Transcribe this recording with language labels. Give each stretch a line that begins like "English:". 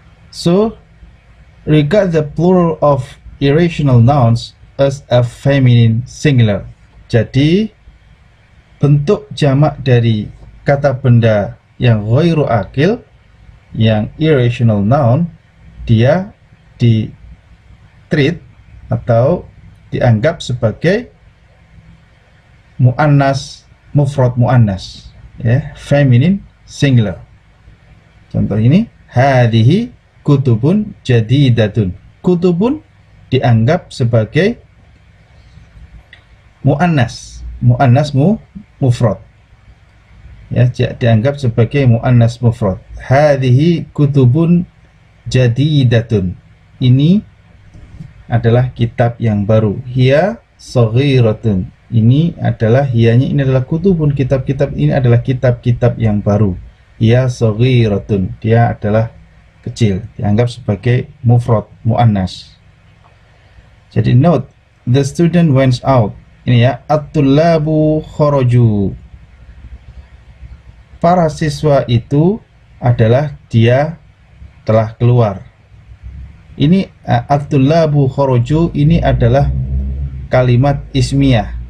English: So regard the plural of irrational nouns as a feminine singular.
Indonesian: Jadi bentuk jamak dari kata benda yang ghairu akil, yang irrational noun, dia di treat atau dianggap sebagai muannas, mufrad muannas, ya, feminine singular. Contoh ini,
Arabic: hadhihi kutubun jadidatun.
Indonesian: Kutubun dianggap sebagai muannas, muannas mufrad, ya, dianggap sebagai muannas mufrad.
Arabic: Hadhihi kutubun jadidatun,
Indonesian: ini adalah kitab yang baru.
Arabic: Hiya saghiratun,
Indonesian: ini adalah hiyanya, ini adalah kutubun, kitab-kitab ini adalah kitab-kitab yang baru.
Arabic: Hiya saghiratun,
Indonesian: dia adalah kecil, dianggap sebagai mufrad muannas.
English: Jadi note, the student went out.
Indonesian: Ini ya,
Arabic: at-tullabu kharaju,
Indonesian: para siswa itu adalah dia telah keluar. Ini
Arabic: at-tullabu kharaju,
Indonesian: ini adalah kalimat ismiyah.